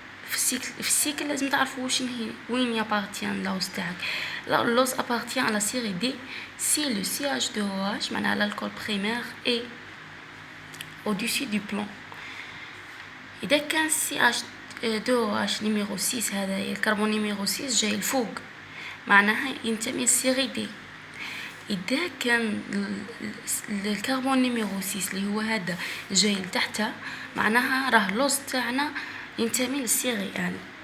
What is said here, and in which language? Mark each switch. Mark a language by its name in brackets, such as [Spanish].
[Arabic] في السيكل لازم تعرفوا وين يابارتيان l'os تاعك. [French] L'os appartient à la série D si le CH2OH [Arabic] معناها [French] l'alcool primaire est au-dessus du plan. [Arabic] إذا كان CH2OH نيميرو 6 هذا الكربون نيميرو 6 جاي الفوق معناها ينتمي للسيري دي. إذا كان الكربون نيميرو 6 اللي هو هذا جاي لتحته معناها راه لوز تاعنا ينتمي للسيري ان.